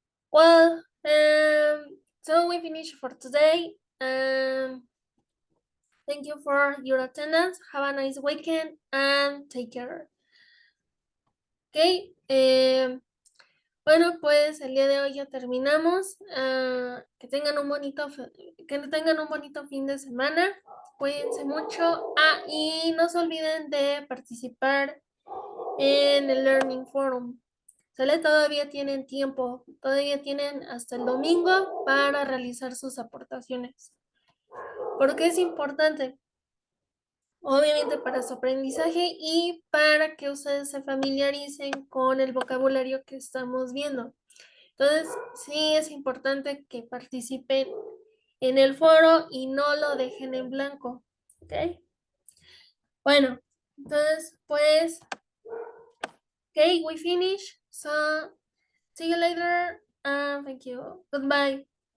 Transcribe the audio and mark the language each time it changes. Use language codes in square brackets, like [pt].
[en] Well, so we finish for today. Thank you for your attendance. Have a nice weekend and take care. Okay. [es] Bueno, pues el día de hoy ya terminamos. Que tengan un bonito, fin de semana. Cuídense mucho. Y no se olviden de participar en el Learning Forum. ¿Sale? Todavía tienen tiempo, todavía tienen hasta el domingo para realizar sus aportaciones. ¿Por qué es importante? Obviamente para su aprendizaje y para que ustedes se familiaricen con el vocabulario que estamos viendo. Entonces, sí es importante que participen en el foro y no lo dejen en blanco. ¿Ok? Bueno, entonces, pues, [en] okay, we finish. So, see you later. Thank you. Goodbye.